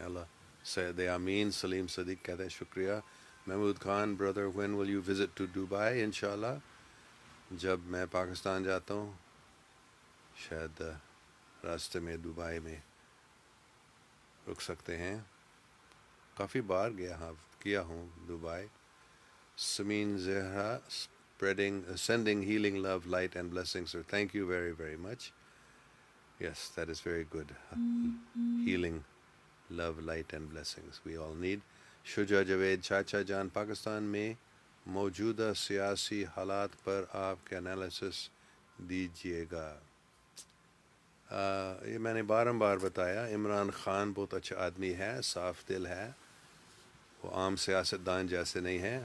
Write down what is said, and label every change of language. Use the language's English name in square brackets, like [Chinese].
[Urdu] اللہ سید امین سلیم صدیق کہتے ہیں شکریہ. Mahmood Khan brother [English] when will you visit to Dubai؟ [Urdu] انشاءاللہ جب میں پاکستان جاتا ہوں, شاید راستے میں دبئی میں رک سکتے ہیں. کافی بار کیا ہوں Dubai. [English] Sameen Zahra sending healing love light and blessings sir. Thank you very very much. Yes, that is very good. Healing love light and blessings we all need. [Urdu] شجا Javed چاچا جان, پاکستان میں موجودہ سیاسی حالات پر آپ کے انالیسس دیجیے گا. یہ میں نے بار بتایا, عمران خان بہت اچھا آدمی ہے, صاف دل ہے, وہ عام سیاستدان جیسے نہیں ہیں.